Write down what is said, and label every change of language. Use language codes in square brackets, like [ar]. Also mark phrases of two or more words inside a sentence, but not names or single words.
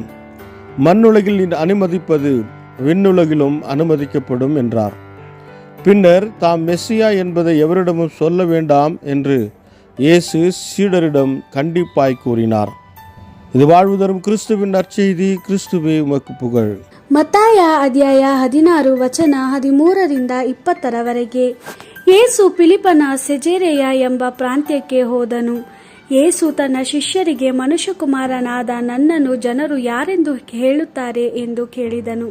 [ta] மண்ணுலகில் நீ அனுமதிப்பது விண்ணுலகிலும் அனுமதிக்கப்படும் என்றார். பின்னர் தாம் மெஸ்ஸியா என்பதை எவரிடமும் சொல்ல வேண்டாம் என்று இயேசு சீடரிடம் கண்டிப்பாய் கூறினார். இது வாழ்வு தரும் கிறிஸ்துவின் நற்செய்தி. கிறிஸ்துவே உமக்கு புகழ். [kn] ಮತ್ತಾಯ ಅಧ್ಯಾಯ 16 ವಚನ 13-20 ಯೇಸು ಫಿಲಿಪ್ಪನ ಸೆಜೇರೆಯ ಎಂಬ ಪ್ರಾಂತ್ಯಕ್ಕೆ ಹೋದನು. ಯೇಸು ತನ್ನ ಶಿಷ್ಯರಿಗೆ, ಮನುಷ್ಯಕುಮಾರನಾದ ನನ್ನನ್ನು ಜನರು ಯಾರೆಂದು ಹೇಳುತ್ತಾರೆ ಎಂದು ಕೇಳಿದನು.